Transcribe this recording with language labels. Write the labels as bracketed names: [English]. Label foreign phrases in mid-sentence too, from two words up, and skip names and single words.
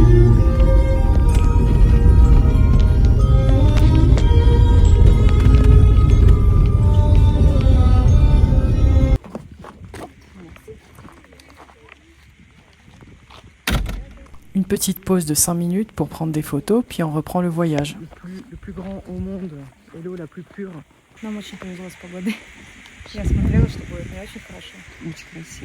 [French] Une petite pause de 5 minutes pour prendre des photos, puis on reprend le voyage. Le plus grand au monde et l'eau la plus pure. [Russian] Нам очень повезло с погодой. Я смотрела, что будет не очень хорошо. Очень красиво.